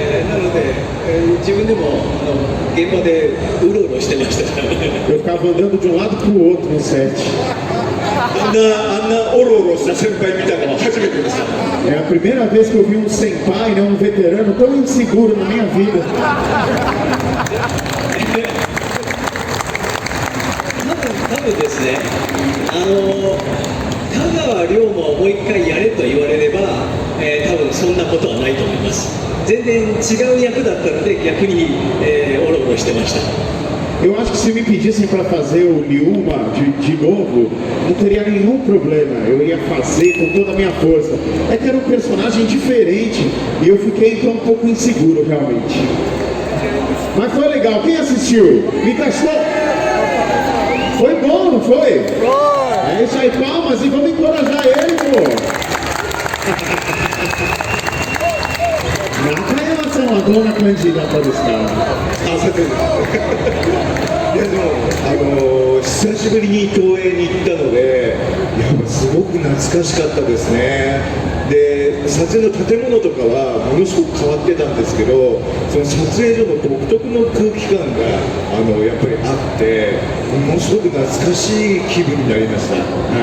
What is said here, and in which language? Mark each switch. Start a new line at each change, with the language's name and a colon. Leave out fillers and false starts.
Japanese: なので、自分でも現場でうろうろしてましたからね。
Portuguese: Eu ficava andando de um lado para o outro no set.
Japanese: あんなオロオロした先輩見たのは初めてでした。
Portuguese: É a primeira vez que eu vi um senpai, né, um veterano tão inseguro na minha vida.
Japanese: 多分ですね、香川龍馬をもう一回やれと言われれば、多分そんなことはないと思います。全然違う役だったので逆に、オロオロしてました。
Portuguese: Eu acho que se me pedissem para fazer o Liuma de novo, não teria nenhum problema. Eu ia fazer com toda a minha força. É que era um personagem diferente e eu fiquei então um pouco inseguro realmente. Mas foi legal. Quem assistiu? Me testou? Foi bom, não foi? É isso aí, palmas e vamos encorajar ele, pô.
Japanese: Nakayama-sanはどんな感じだったですか？いやでも久しぶりに東映に行ったので、すごく懐かしかったですね。で、撮影の建物とかはものすごく変わってたんですけど、その撮影所の独特の空気感がやっぱりあって、ものすごく懐かしい気分になりました。